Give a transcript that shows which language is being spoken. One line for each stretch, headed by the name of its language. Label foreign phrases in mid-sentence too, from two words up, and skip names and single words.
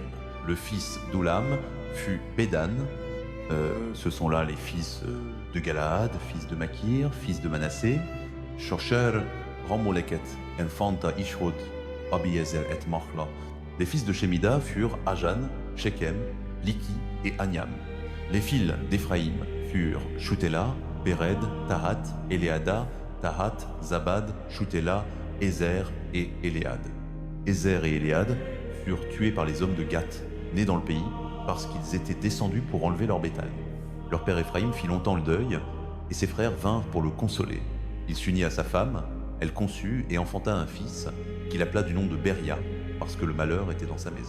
French: Le fils d'Oulam fut Bédan. Ce sont là les fils de Galaad, fils de Makir, fils de Manassé. Shosher, Ramoleket, Enfanta Ishrod, Abiezer et Machla. Les fils de Shemida furent Ajan, Shekem, Liki et Aniam. Les fils d'Éphraïm furent Shutela, Bered, Tahat, Éléada, Tahat, Zabad, Shutela, Ézer et Éléad. Ézer et Éléad furent tués par les hommes de Gath, nés dans le pays, parce qu'ils étaient descendus pour enlever leur bétail. Leur père Éphraïm fit longtemps le deuil, et ses frères vinrent pour le consoler. Il s'unit à sa femme, elle conçut et enfanta un fils, qu'il appela du nom de Beria, parce que le malheur était dans sa maison.